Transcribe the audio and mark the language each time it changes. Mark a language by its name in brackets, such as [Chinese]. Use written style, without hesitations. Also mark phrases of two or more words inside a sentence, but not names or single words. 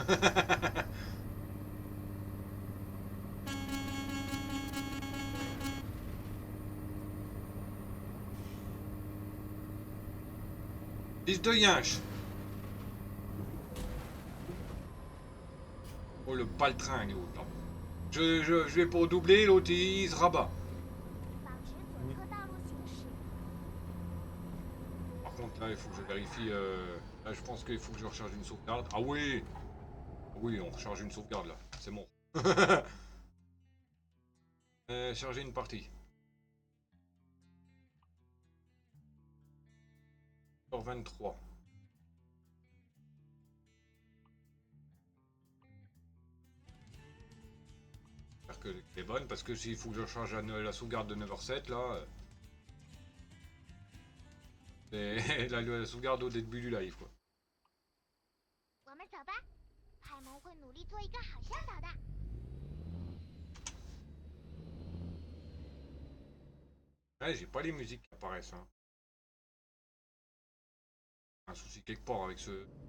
[French] Fils de yinche. Oh le paltringue l'autre là. Je vais pour doubler, l'autre il se rabat. [Chinese] 保持左侧道路行驶。 [French] Par contre là il faut que je vérifie. Là je pense qu'il faut que je recharge une sauvegarde. Ah oui. Oui, on recharge une sauvegarde là. C'est bon. Charger une partie. 23. J'espère que c'est bonne parce que s'il faut que je recharge la sauvegarde de 9h07 là. C'est la sauvegarde au début du live quoi. [Chinese] 我们走吧，派蒙会努力做一个好向导的。 [French] Ouais, j'ai pas les musiques qui apparaissent. Hein. Un souci quelque part avec ce.